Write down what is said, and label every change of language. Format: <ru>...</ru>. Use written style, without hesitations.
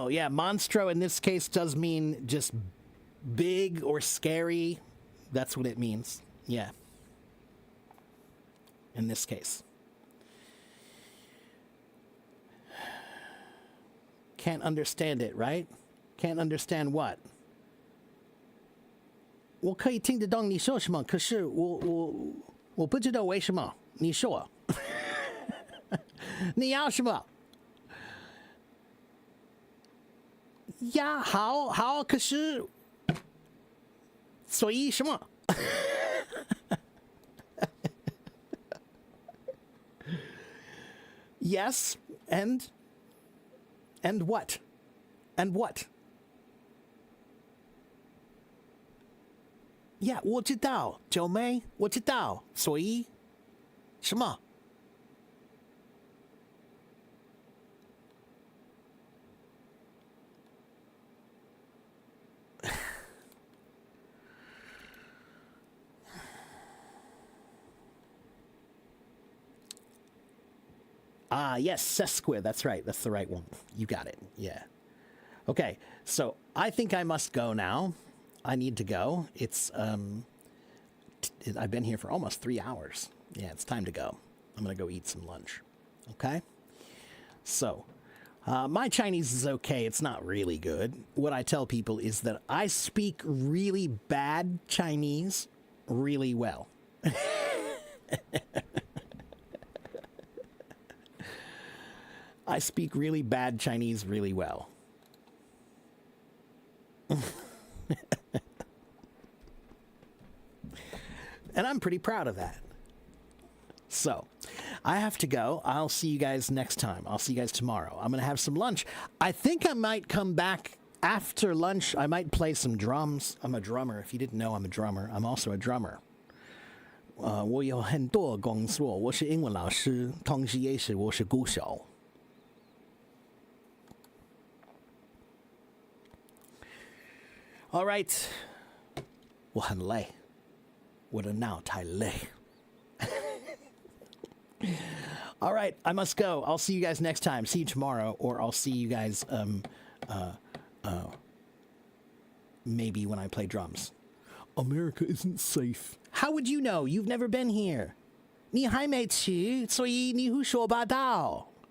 <en>Monstro in this case does mean just big or scary. That's what it means. Yeah. In this case. Can't understand it, right? Can't understand what?</en> <zh>我可以听得懂你说什么，可是我不知道为什么。你说，你要什么？呀，好，可是，所以什么？</zh> <en>Yes, and what? And what? Yeah,</en> <zh>我知道，九妹，我知道，所以什么？</zh> <en>Yes, sesquip. That's right. That's the right one. You got it. Yeah. Okay, so I think I must go now. I need to go. It's I've been here for almost 3 hours. Yeah, it's time to go. I'm gonna go eat some lunch. Okay. So, my Chinese is okay. It's not really good. What I tell people is that I speak really bad Chinese really well. I speak really bad Chinese really well. And I'm pretty proud of that. So, I have to go. I'll see you guys next time. I'll see you guys tomorrow. I'm going to have some lunch. I think I might come back after lunch. I might play some drums. I'm a drummer. If you didn't know, I'm a drummer. I'm also a drummer.</en> <zh>我有很多工作。我是英文老师，同时也是我是鼓手。</zh> <en>All right.</en> <zh>我很累。我的脑太累。</zh> <en>All right, I must go. I'll see you guys next time. See you tomorrow, or I'll see you guys maybe when I play drums. America isn't safe. How would you know? You've never been here.</en> <zh>你还没去，所以你胡说八道。</zh>